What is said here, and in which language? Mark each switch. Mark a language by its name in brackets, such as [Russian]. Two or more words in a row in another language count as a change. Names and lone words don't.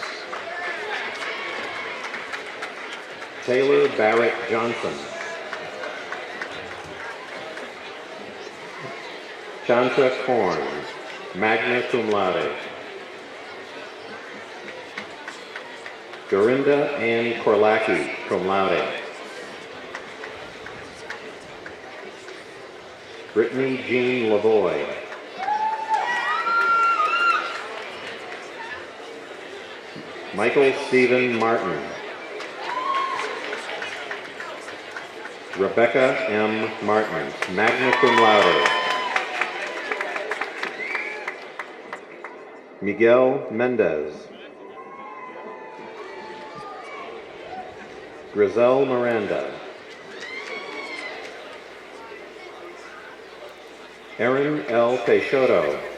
[English] Taylor Barrett Johnson. Chanta Korn, [Latin] magna cum laude. [English] Dorinda Ann Korlacki, [Latin] cum laude. [English] Brittany Jean Lavoie. Michael Stephen Martin. Rebecca M. Martin, [Latin] magna cum laude. [English] Miguel Mendez. Griselle Miranda. Aaron L. Peixoto.